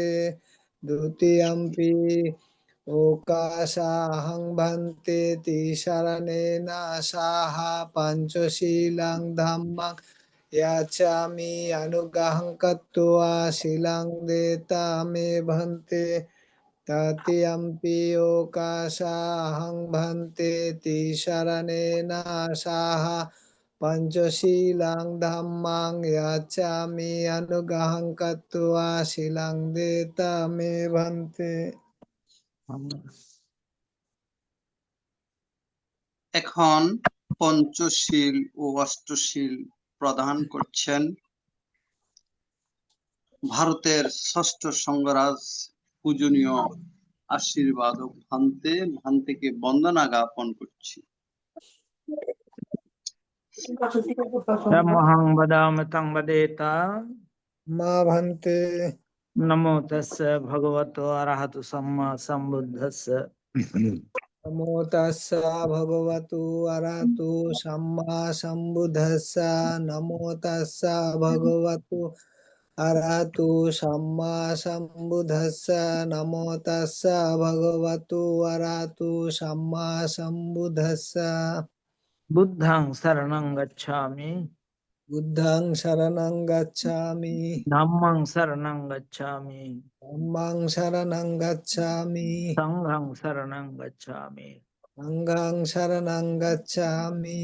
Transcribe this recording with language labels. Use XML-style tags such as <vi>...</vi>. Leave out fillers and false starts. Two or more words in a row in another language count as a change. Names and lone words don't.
<pi>দ্বিতীয়ম্পি ওকাশাহং ভান্তে তিসরণেনা সাহা পঞ্চশীলাং ধাম্মাং ইয়াচামি অনুগ্রহং কত্বা শিলাং দেতা মে ভান্তে। তৃতীয়ম্পি ওকাশাহং ভান্তে তিসরণেনা সাহা পঞ্চশীলাং ধাম্মাং ইয়াচামি অনুগ্রহং কত্বা শিলাং দেতা মে ভান্তে।</pi> <bn>এখন পঞ্চশীল ও অষ্টশীল প্রদান করছেন ভারতের ষষ্ঠ সংঘরাজ পূজনীয় আশীর্বাদ ভান্তেকে বন্দনা জ্ঞাপন করছি।</bn> <pi>Dhammahang vadami tang vadeta মা ভান্তে। Namo tassa bhagavato arahato samma sambuddhassa নমো তাস্সা ভগবতু আরহাতু সাম্মা সম্বুদ্ধাস্সা। নমো তাস্সা ভগবতু আরহাতু সাম্মা সম্বুদ্ধাস্সা। নমো তাস্সা ভগবতু আরহাতু সাম্মা সম্বুদ্ধাস্সা। Buddhang saranang gacchami बुद्धं शरणं गच्छामि Dhammang saranang gacchami. धम्मं शरणं गच्छामि Sanghang saranang gacchami. संघं शरणं गच्छामि</pi>